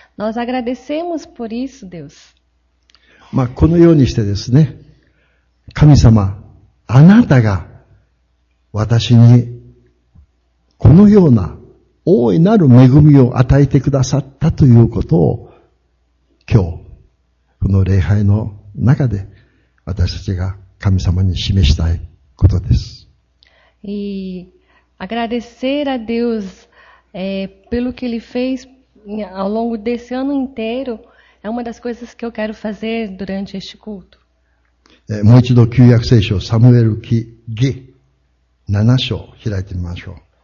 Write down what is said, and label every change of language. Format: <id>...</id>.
<pt>Nós agradecemos por isso, Deus.</pt> <ja>このようにしてですね、神様、あなたが私にこのような大いなる恵みを与えてくださったということを今日、この礼拝の中で私たちが神様に示したいことです。</ja> <pt>E agradecer a Deus pelo que Ele fez ao longo desse ano inteiro é uma das coisas que eu quero fazer durante este culto.</pt> <ja>もう一度旧約聖書サムエル記下7章開いてみましょう。</ja>